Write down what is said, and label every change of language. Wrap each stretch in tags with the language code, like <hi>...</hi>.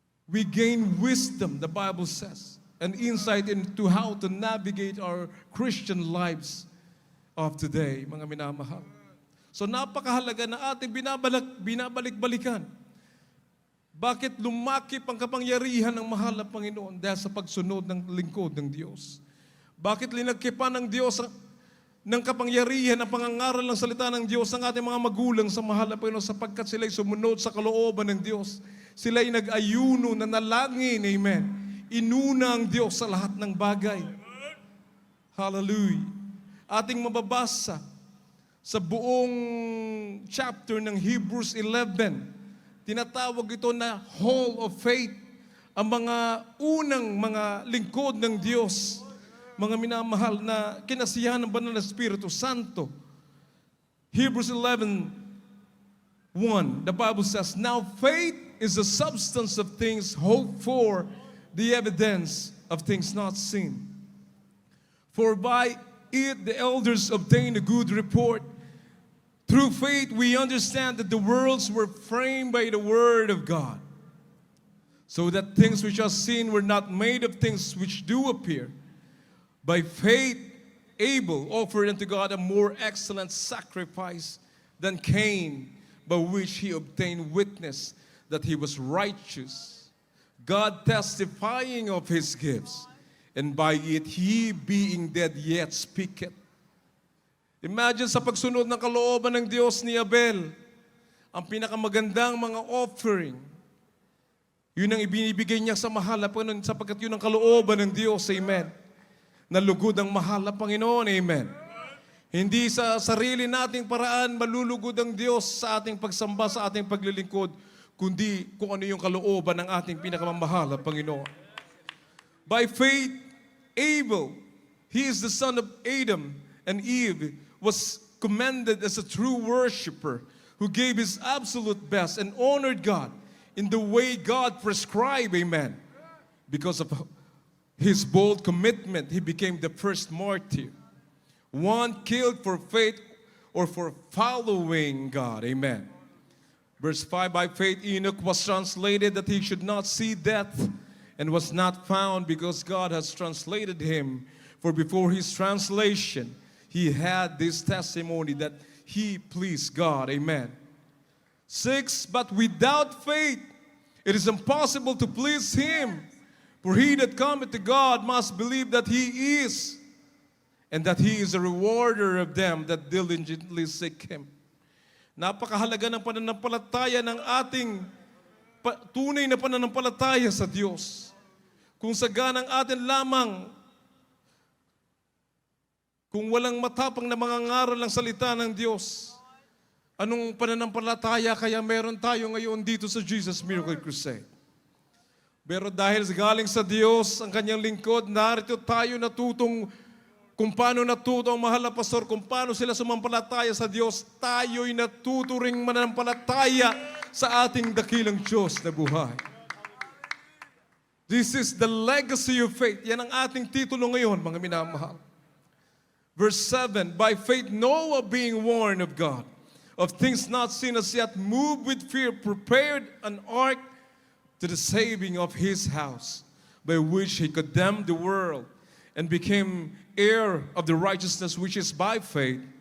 <en>We gain wisdom, the Bible says, and insight into how to navigate our Christian lives of today,</en> <tl>mga minamahal. So napakahalaga na ating binabalik-balikan. Bakit lumakip ang kapangyarihan ng mahal na Panginoon? Dahil sa pagsunod ng lingkod ng Diyos. Bakit linagkipan ng Diyos ng kapangyarihan ang pangangaral ng salita ng Diyos ng ating mga magulang sa mahal na Panginoon? Sapagkat sila'y sumunod sa kalooban ng Diyos. Sila'y nag-ayuno, nanalangin, amen. Inuna ang Diyos sa lahat ng bagay. Hallelujah. Ating mababasa sa buong chapter ng Hebrews 11, tinatawag ito na Hall of Faith. Ang mga unang mga lingkod ng Diyos, mga minamahal na kinasiyahan ng banal na Espiritu Santo.</tl> <en>Hebrews 11:1, the Bible says, now faith is the substance of things hoped for, the evidence of things not seen. For by it the elders obtained a good report. Through faith we understand that the worlds were framed by the word of God, so that things which are seen were not made of things which do appear. By faith, Abel offered unto God a more excellent sacrifice than Cain, by which he obtained witness that he was righteous, God testifying of his gifts, and by it he being dead yet speaketh.</en> <tl>Imagine sa pagsunod ng kalooban ng Diyos ni Abel, ang pinakamagandang mga offering, yun ang ibinibigay niya sa mahal na Panginoon sapagkat yun ang kalooban ng Diyos. Amen. Nalugod ang mahal na Panginoon. Amen. Hindi sa sarili nating paraan malulugod ang Diyos sa ating pagsamba, sa ating paglilingkod, kundi kung ano yung kalooban ng ating pinakamamahal na Panginoon.</tl> <en>By faith, Abel, he is the son of Adam and Eve, was commended as a true worshiper who gave his absolute best and honored God in the way God prescribed. Amen. Because of his bold commitment, he became the first martyr. One killed for faith or for following God. Amen. Verse 5, by faith Enoch was translated that he should not see death, and was not found because God has translated him. For before his translation, he had this testimony that he pleased God. Amen. 6, but without faith it is impossible to please him. For he that cometh to God must believe that he is, and that he is a rewarder of them that diligently seek him.</en> <tl>Napakahalaga ng pananampalataya ng ating tunay na pananampalataya sa Diyos. Kung saganang atin lamang, kung walang matapang na mga ngaral ng salita ng Diyos, anong pananampalataya kaya meron tayo ngayon dito sa Jesus Miracle Crusade? Pero dahil galing sa Diyos ang kanyang lingkod, narito tayo natutong kung paano natuto ang mahal na pastor, kung paano sila sumampalataya sa Diyos, tayo'y natuturing manampalataya sa ating dakilang Diyos na buhay.</tl> <en>This is the legacy of faith.</en> <tl>Yan ang ating titulo ngayon, mga minamahal.</tl> <en>Verse 7, by faith Noah being warned of God, of things not seen as yet, moved with fear, prepared an ark to the saving of his house, by which he condemned the world, and became heir of the righteousness which is by faith.</en>